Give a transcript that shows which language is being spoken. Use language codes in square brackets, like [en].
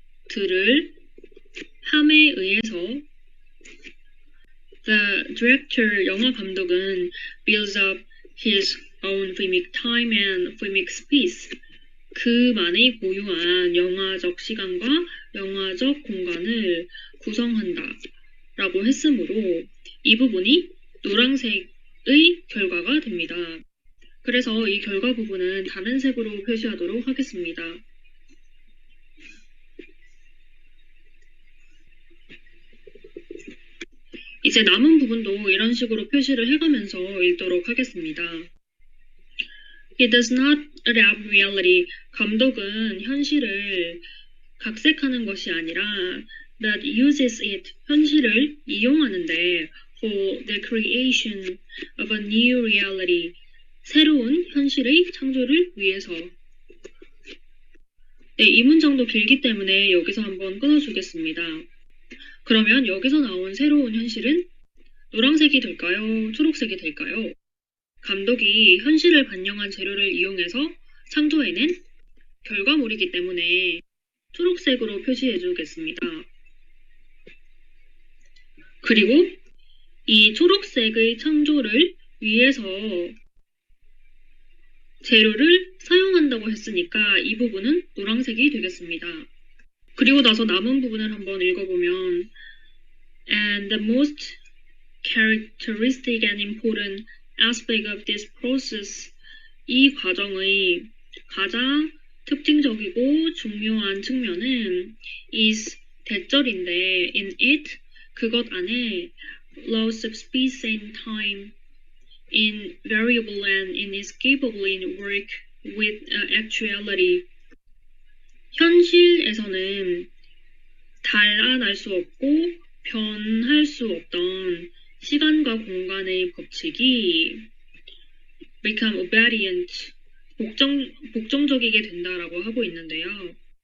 [ko] 노란색들을 함에 의해서 [en] The director, [ko] 영화 감독은 [en] builds up his own filmic time and filmic space. [ko] 그만의 고유한 영화적 시간과 영화적 공간을 구성한다 라고 했으므로 이 부분이 노란색의 결과가 됩니다. 그래서 이 결과 부분은 다른 색으로 표시하도록 하겠습니다. 이제 남은 부분도 이런 식으로 표시를 해가면서 읽도록 하겠습니다. [en] It does not adapt reality. [ko] 감독은 현실을 각색하는 것이 아니라 [en] but uses it. [ko] 현실을 이용하는데 [en] for the creation of a new reality. [ko] 새로운 현실의 창조를 위해서. 네, 이 문장도 길기 때문에 여기서 한번 끊어주겠습니다. 그러면 여기서 나온 새로운 현실은 노란색이 될까요? 초록색이 될까요? 감독이 현실을 반영한 재료를 이용해서 창조해낸 결과물이기 때문에 초록색으로 표시해 주겠습니다. 그리고 이 초록색의 창조를 위해서 재료를 사용한다고 했으니까 이 부분은 노란색이 되겠습니다. 그리고 나서 남은 부분을 한번 읽어보면 [en] And the most characteristic and important aspect of this process, [ko] 이 과정의 가장 특징적이고 중요한 측면은 [en] is [ko] 대절인데 [en] in it, [ko] 그것 안에 [en] laws of space and time, invariable and inescapable in work with actuality. [ko] 현실에서는 달아날 수 없고 변할 수 없던 시간과 공간의 법칙이 [en] become obedient, [ko] 복종적이게 된다라고 하고 있는데요.